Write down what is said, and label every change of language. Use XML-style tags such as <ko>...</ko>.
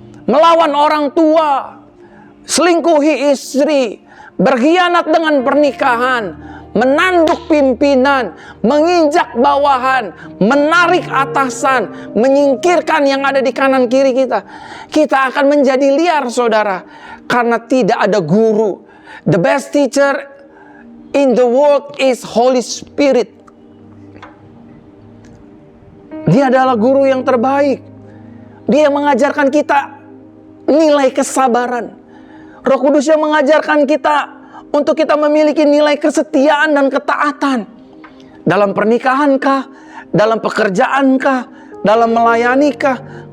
<id>Melawan orang tua, selingkuhi istri, berkhianat dengan pernikahan, menanduk pimpinan, menginjak bawahan, menarik atasan, menyingkirkan yang ada di kanan kiri kita. Kita akan menjadi liar, saudara, karena tidak ada guru.</id> <en>The best teacher in the world is Holy Spirit.</en> <id>Dia adalah guru yang terbaik. Dia mengajarkan kita nilai kesabaran. Roh Kudus yang mengajarkan kita untuk kita memiliki nilai kesetiaan dan ketaatan. Dalam pernikahankah? Dalam pekerjaankah? Dalam melayanikah?</id>